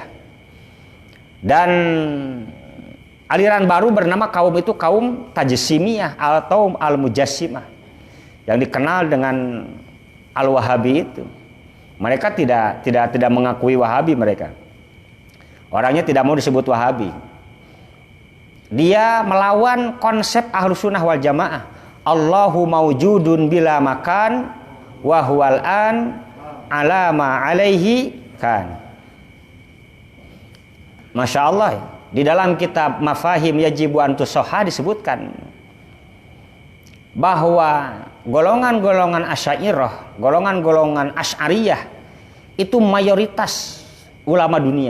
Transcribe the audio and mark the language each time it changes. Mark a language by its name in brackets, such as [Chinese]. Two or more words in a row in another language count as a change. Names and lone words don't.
[Indonesian] Dan aliran baru bernama kaum itu kaum Tajassimiyah atau Al-Mujassimah, yang dikenal dengan Al-Wahabi itu. Mereka tidak mengakui Wahabi mereka. Orangnya tidak mau disebut Wahabi. Dia melawan konsep Ahlus Sunnah wal Jamaah. [Arabic] الله موجود بلا مكان وهو الآن على ما عليه kan. ما شاء الله, [Indonesian] di dalam kitab Mafahim Yajibu an Tusoha disebutkan bahwa golongan-golongan Asy'ariyah, golongan-golongan Asy'ariyah itu mayoritas ulama dunia.